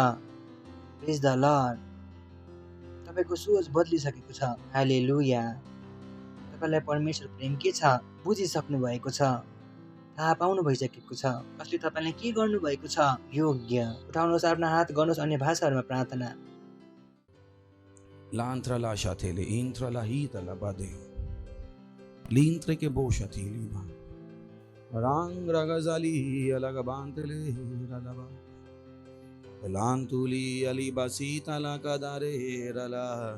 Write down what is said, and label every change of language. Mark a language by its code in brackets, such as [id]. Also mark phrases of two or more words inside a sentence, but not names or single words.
[en] Praise the Lord. [ne] तपाईको सोच बदलिसकेको छ। हालेलुया। तपाईलाई परमेश्वर प्रेम के छ बुझिसक्नु भएको छ, थाहा पाउनु भइसकेको छ। कसले तपाईलाई के गर्नु भएको छ? योग्य। उठाउनुहोस् आफ्नो हात, गर्नुहोस् अन्य भाषाहरूमा प्रार्थना। Lantra lasciatele, intra la hita la bade. L'intre che bosciati lima. Rang ragazali alagabantele ralaba. Lantuli alibasita la cadare rala.